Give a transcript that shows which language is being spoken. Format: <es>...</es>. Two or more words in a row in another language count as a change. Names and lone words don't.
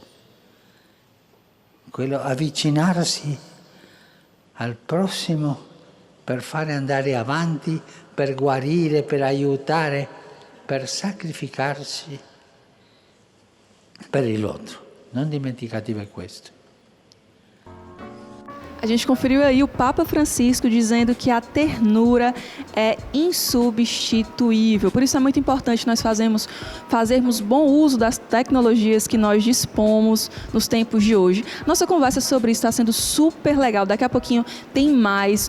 <it>Quello avvicinarsi al prossimo per fare andare avanti, per guarire, per aiutare, per sacrificarsi per il outro. Non dimenticatevi questo.</it> <pt>A gente conferiu aí o Papa Francisco dizendo que a ternura é insubstituível. Por isso é muito importante nós fazermos bom uso das tecnologias que nós dispomos nos tempos de hoje. Nossa conversa sobre isso está sendo super legal. Daqui a pouquinho tem mais.</pt>